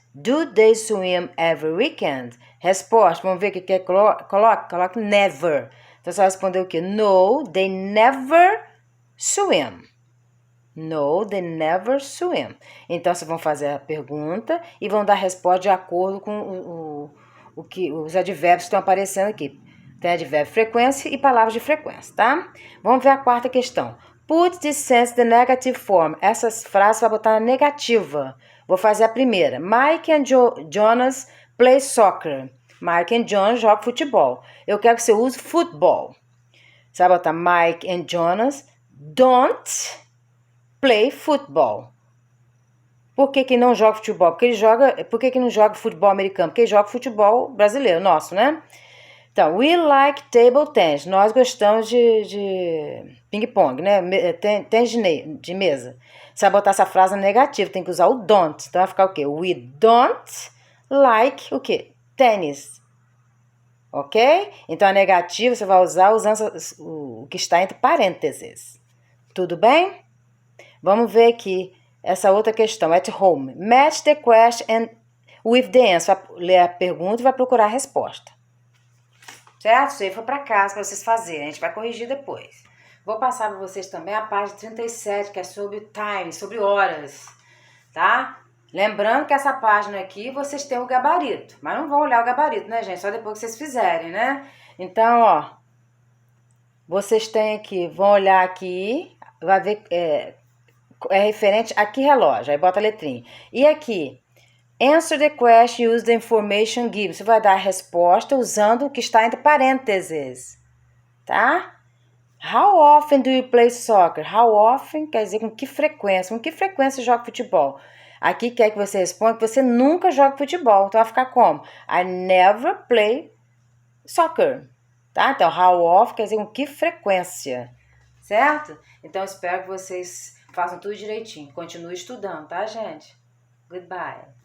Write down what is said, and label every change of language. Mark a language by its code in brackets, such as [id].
[en] Do they swim every weekend? [pt] Resposta, vamos ver o que coloca never. Então, você vai responder o quê? [en] No, they never swim. No, they never swim. [pt] Então, vocês vão fazer a pergunta e vão dar a resposta de acordo com os advérbios que estão aparecendo aqui. Tem advérbio frequência e palavras de frequência, tá? Vamos ver a quarta questão. [en] Put this sentence in the negative form. [pt] Essas frases vai botar na negativa. Vou fazer a primeira. [en] Mike and Jonas play soccer. [pt] Mike and Jonas jogam futebol. Eu quero que você use futebol. Você vai botar Mike and Jonas [en] don't play football. [pt] Por que não joga futebol? Por que não joga futebol americano? Porque ele joga futebol brasileiro, nosso, né? Então, [en] we like table tennis. [pt] Nós gostamos de ping-pong, né? Tênis de mesa. Você vai botar essa frase negativa, tem que usar o don't. Então, vai ficar o quê? We don't like o quê? Tênis. Ok? Então, a negativa você vai usar usando o que está entre parênteses. Tudo bem? Vamos ver aqui essa outra questão. [en] At home. Match the question with the answer. [pt] Vai ler a pergunta e vai procurar a resposta. Certo? Isso aí foi para casa para vocês fazerem. A gente vai corrigir depois. Vou passar para vocês também a página 37, que é sobre time, sobre horas. Tá? Lembrando que essa página aqui vocês têm o gabarito. Mas não vão olhar o gabarito, né, gente? Só depois que vocês fizerem, né? Então, ó. Vocês têm aqui, vão olhar aqui. Vai ver... É referente a que relógio? Aí bota a letrinha. [en] E aqui, answer the question, use the information given. [pt] Você vai dar a resposta usando o que está entre parênteses. Tá? [en] How often do you play soccer? [pt] How often quer dizer com que frequência. Com que frequência você joga futebol? Aqui quer que você responda que você nunca joga futebol. Então vai ficar como? [en] I never play soccer. Tá? [pt] Então, how often quer dizer com que frequência. Certo? Então, espero que vocês façam tudo direitinho. Continue estudando, tá, gente? Goodbye.